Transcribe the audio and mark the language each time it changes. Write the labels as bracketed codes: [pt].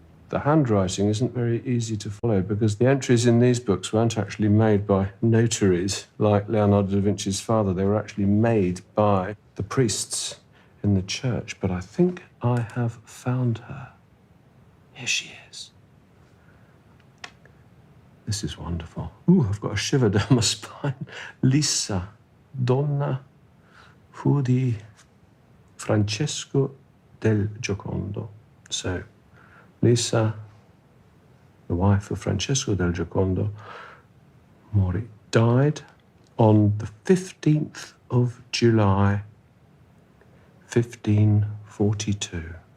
[en] The handwriting isn't very easy to follow because the entries in these books weren't actually made by notaries like Leonardo da Vinci's father. They were actually made by the priests in the church. But I think I have found her. Here she is. This is wonderful. Ooh, I've got a shiver down my spine. [it] Lisa, donna fu di Francesco del Giocondo. [en] So, Lisa, the wife of Francesco del Giocondo, died on the 15th of July, 1542.